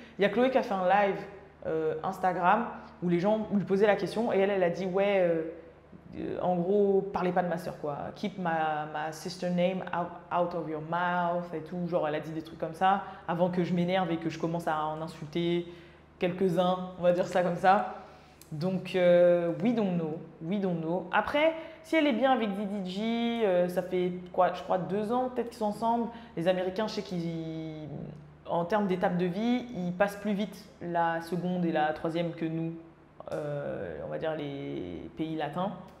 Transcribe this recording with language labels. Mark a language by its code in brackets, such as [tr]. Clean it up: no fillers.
[fr] Il y a Chloé qui a fait un live Instagram où les gens lui posaient la question et elle a dit ouais. En gros, parlez pas de ma soeur quoi. [en] Keep my sister name out of your mouth [fr] et tout. Genre, elle a dit des trucs comme ça avant que je m'énerve et que je commence à en insulter quelques-uns, on va dire ça comme ça. Donc, [en] we don't know, we don't know. [fr] Après, si elle est bien avec DDG, ça fait quoi, je crois 2 ans peut-être qu'ils sont ensemble. Les Américains, je sais qu'ils, en termes d'étape de vie, ils passent plus vite la seconde et la troisième que nous, on va dire les pays latins.